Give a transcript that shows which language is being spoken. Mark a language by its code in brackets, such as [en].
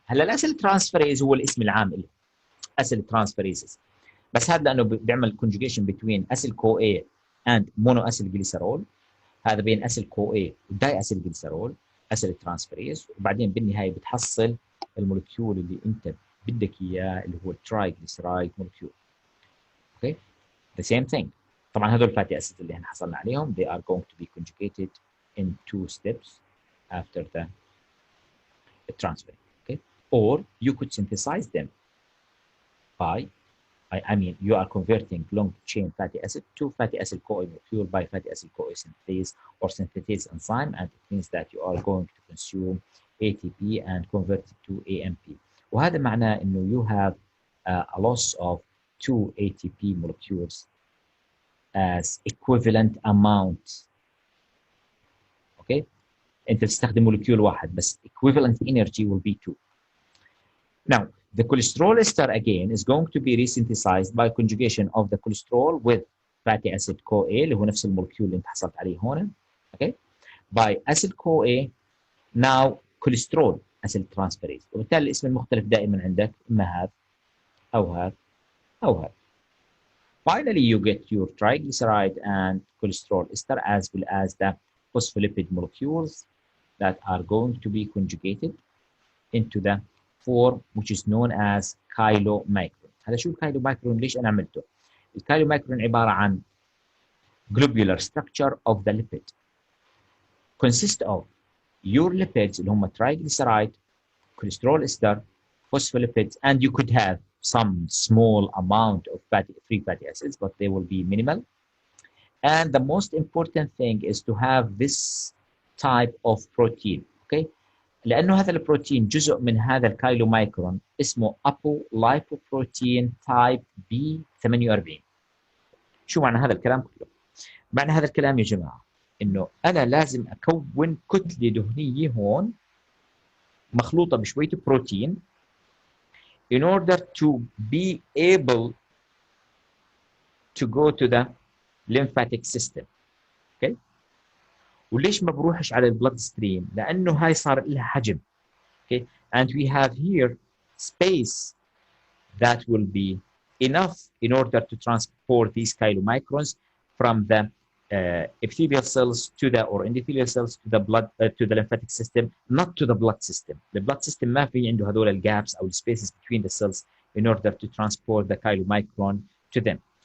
[ar] هلا الاسيل ترانسفيريز هو الاسم العام له اسيل ترانسفيريز، بس هذا لانه بيعمل كونجوجيشن بين اسيل كو اي اند مونو اسيل جليسرول، هذا بين اسيل كو اي وداي اسيل جليسرول اسيل ترانسفيريز، وبعدين بالنهايه بتحصل المولكيول اللي انت بدك اياه اللي هو الترايجليسرايد مولكيول. [en] Okay the same thing. [ar] طبعا هذول الفاتي اسيد اللي احنا حصلنا عليهم [en] they are going to be conjugated in 2 steps after the transfer. Okay, or you could synthesize them by I mean you are converting long chain fatty acid to fatty acid CoA molecule by fatty acid CoA synthase or synthetase enzyme, and it means that you are going to consume ATP and convert it to AMP. [ar] وهذا معناه انه [en] you have a loss of 2 ATP molecules as equivalent amount. [ar] Okay, انت بتستخدم مولكيول واحد بس [en] equivalent energy will be 2. Now the cholesterol ester again is going to be resynthesized by conjugation of the cholesterol with fatty acid CoA [ar] اللي هو نفس المولكيول اللي انت حصلت عليه هون. [en] Okay, by acid CoA now cholesterol acid transferase. [ar] وبالتالي الاسم المختلف دائما عندك اما هذا او هذا او هذا. [en] Finally, you get your triglyceride and cholesterol ester as well as the phospholipid molecules that are going to be conjugated into the form which is known as chylomicron. [ar] هذا شو الكايلومايكرون؟ ليش أنا عملته؟ الكايلومايكرون عبارة عن [en] globular structure of the lipid. Consist of your lipids [ar] اللي هم [en] triglyceride, cholesterol ester, phospholipids, and you could have some small amount of free fatty acids, but they will be minimal. And the most important thing is to have this type of protein. [ar] Okay, لأنه هذا البروتين جزء من هذا الكايلومايكرون اسمه apolipoprotein type B48. شو معنى هذا الكلام كله؟ معنى هذا الكلام يا جماعة إنه أنا لازم أكون كتلة دهنية هون مخلوطة بشوية بروتين [en] in order to be able to go to the lymphatic system. Okay? [ar] وليش ما بروحش على البلد ستريم؟ لأنه هاي صار لها حجم. [en] Okay? And we have here space that will be enough in order to transport these chylomicrons from the epithelial cells to the or endothelial cells to the blood to the lymphatic system, not to the blood system. The blood system [ar] ما في عنده هذول الجابس أو [en] spaces between the cells in order to transport the chylomicron to them.